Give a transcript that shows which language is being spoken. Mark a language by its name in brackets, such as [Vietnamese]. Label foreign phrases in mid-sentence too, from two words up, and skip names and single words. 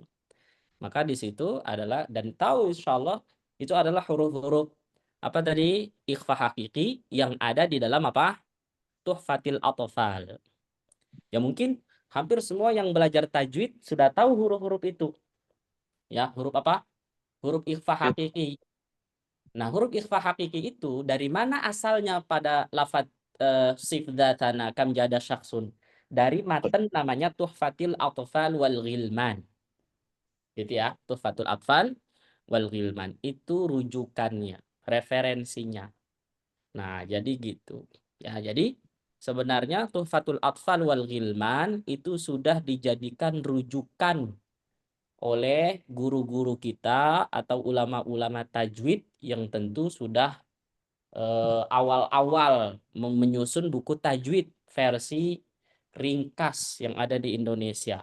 [Indonesian] Maka di situ adalah dan tahu insyaallah itu adalah huruf-huruf apa tadi ikhfa hakiki yang ada di dalam apa? Tuhfatil Atfal. Ya mungkin hampir semua yang belajar tajwid sudah tahu huruf-huruf itu. Ya, huruf apa? Huruf ikhfa hakiki. Nah, huruf ikhfa hakiki itu dari mana asalnya pada lafadz [Arabic] صف ذا ثنا كم جاد شخص? [Indonesian] Dari matan namanya Tuhfatil Atfal wal Ghilman. Gitu ya, Tuhfatul Atfal wal Ghilman. Itu rujukannya, referensinya. Nah, jadi gitu. Ya, jadi sebenarnya Tuhfatul Atfal wal Ghilman itu sudah dijadikan rujukan oleh guru-guru kita atau ulama-ulama tajwid yang tentu sudah awal-awal menyusun buku tajwid versi ringkas yang ada di Indonesia.